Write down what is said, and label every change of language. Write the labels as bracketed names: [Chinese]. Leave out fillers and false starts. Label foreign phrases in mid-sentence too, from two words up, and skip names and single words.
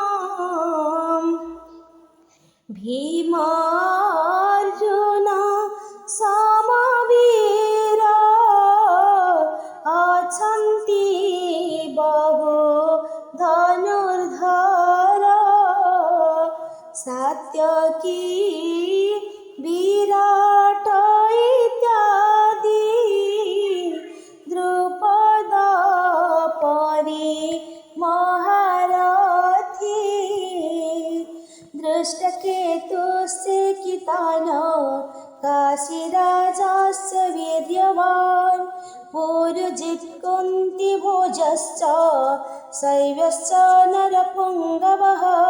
[Odia] ଭୀମ ଅର୍ଜୁନ ସମବୀର ଅଛନ୍ତି ବହୁ ଧନୁର୍ଦ୍ଧର। ସାତ୍ୟକୀ, ବିରାଟ ଇତ୍ୟାଦି ଦ୍ରୁପଦ ପରି ମହାରଥୀ। [Sanskrit] दृष्टकेतुस्य कितान काशीराजस्य वीर्यवान्, पुरुजित् कुन्तिभोजश्च शैव्यश्च नरपुङ्गवः।